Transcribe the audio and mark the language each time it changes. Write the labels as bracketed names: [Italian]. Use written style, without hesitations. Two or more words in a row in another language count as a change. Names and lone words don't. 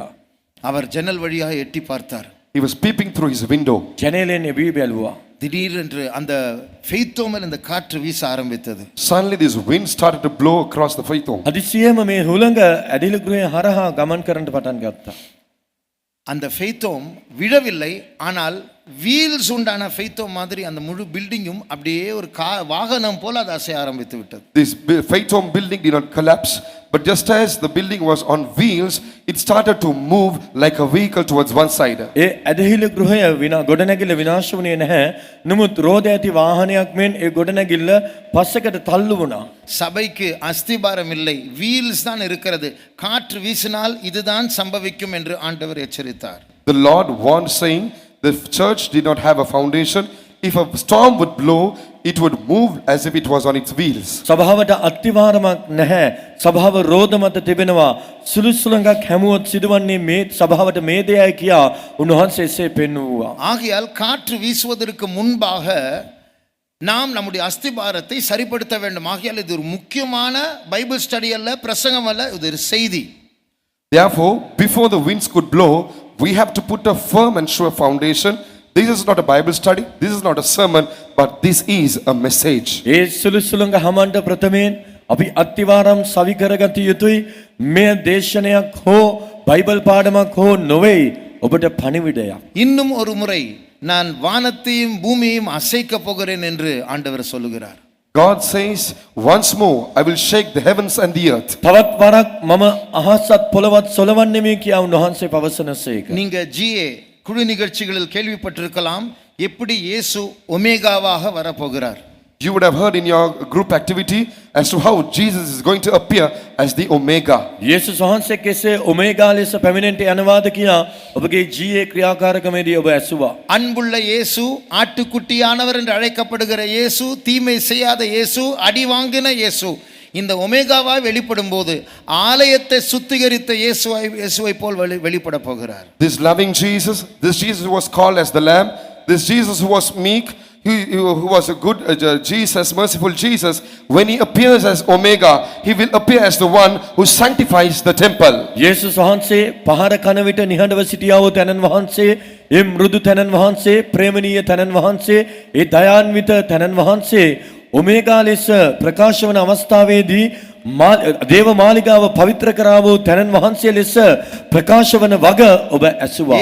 [Tamil] அவர் ஜன்னல் வழியாக எட்டி பார்த்தார். [English] He was peeping through his window. [Sinhala] ජනේලෙන් එවි බැලුවා. [Tamil] திடீரென்று அந்த ஃபெய்த்தோமில் இந்த காற்று வீச ஆரம்பித்தது. [English] Suddenly this wind started to blow across the faith home. [Sinhala] හදිසියෙම මේ හුළඟ ඇදහිලි ගෘහය හරහා ගමන් කරන්න පටන් ගත්තා. [Tamil] அந்த ஃபெய்த்தோம் விழவில்லை, ஆனால் வீல்ஸ் உண்டான ஃபெய்த்தோம் மாதிரி அந்த முழு பில்டிங்கும் அப்படியே ஒரு வாகனம் போல அது அசைய ஆரம்பித்து விட்டது. [English] This faith home building did not collapse, but just as the building was on wheels, it started to move like a vehicle towards one side. [Sinhala] ඒ ඇදහිලි ගෘහය ගොඩනැගිල්ල විනාශ වුණේ නැහැ. නමුත් රෝද ඇති වාහනයක් මෙන් ඒ ගොඩනැගිල්ල පස්සකට තල්ලු වුණා. [Tamil] சபைக்கு அஸ்திபாரம் இல்லை, வீல்ஸ் தான் இருக்கிறது. காற்று வீசினால் இதுதான் சம்பவிக்கும் என்று ஆண்டவர் எச்சரித்தார். [English] The Lord warned saying, the church did not have a foundation. If a storm would blow, it would move as if it was on its wheels. [Sinhala] සභාවට අත්තිවාරමක් නැහැ. සභාව රෝද මත තිබෙනවා. සුළු සුළඟක් හැමුවොත් සිදුවන්නේ මේ සභාවට මේ දෙයයි කියා උන්වහන්සේ එසේ පෙන්වුවා. [Tamil] ஆகையால் காற்று வீசுவதற்கு முன்பாக நாம் நம்முடைய அஸ்திபாரத்தை சரிப்படுத்த வேண்டும். ஆகையால் இது ஒரு முக்கியமான [English] Bible study [Tamil] அல்ல, பிரசங்கம் அல்ல, இது ஒரு செய்தி. [English] Therefore, before the winds could blow, we have to put a firm and sure foundation. This is not a Bible study, this is not a sermon, but this is a message. [Sinhala] ඒ සුළු සුළඟ හමන්ට ප්‍රථමයෙන් අපි අත්තිවාරම් සවි කරගත යුතුයි. මේ දේශනයක් හෝ බයිබල් පාඩමක් හෝ නොවේ, ඔබට පණිවිඩයක්. [Tamil] இன்னும் ஒரு முறை நான் வானத்தையும் பூமியையும் அசைக்க போகிறேன் என்று ஆண்டவர் சொல்லுகிறார். [English] God says, once more I will shake the heavens and the earth. [Sinhala] තවත් වරක් මම අහසත් පොළවත් සොලවන්නේ මේ කියා උන්වහන්සේ පවසනසේක. [Tamil] நீங்க GA குழு நிகழ்ச்சிகளில் கேள்விப்பட்டிருக்கலாம். எப்படி இயேசு ஒமேகாவாக வரப்போகிறார். [English] You would have heard in your group activity as to how Jesus is going to appear as the Omega. [Sinhala] යේසුස් වහන්සේ කෙසේ ඔමේගා ලෙස පැමිණෙන්නට යනවාද කියා ඔබගේ ජීයේ ක්‍රියාකාරකමේදී ඔබ ඇසුවා. [Tamil] அன்புள்ள இயேசு, ஆட்டுக்குட்டியானவர் என்று அழைக்கப்படுகிற இயேசு, தீமை செய்யாத இயேசு, அடி வாங்கின இயேசு இந்த ஒமேகாவாய் வெளிப்படும் போது ஆலயத்தை சுத்திகரித்த இயேசுவை போல் வெளிப்பட போகிறார். [English] This loving Jesus, this Jesus who was called as the Lamb, this Jesus who was meek, who was a good Jesus, merciful Jesus, when he appears as Omega, he will appear as the one who sanctifies the temple. [Sinhala] යේසුස් වහන්සේ පහර කන විට නිහඬව සිටියා වූ තැනන් වහන්සේ, ඒ මෘදු තැනන් වහන්සේ, ප්‍රේමණීය තැනන් වහන්සේ, ඒ දයාන්විත තැනන් වහන්සේ ඔමේගා ලෙස ප්‍රකාශ වන අවස්ථාවේදී දේව මාලිගාව පවිත්‍ර කරා වූ තැනන් වහන්සේ ලෙස ප්‍රකාශ වන වග ඔබ ඇසුවා.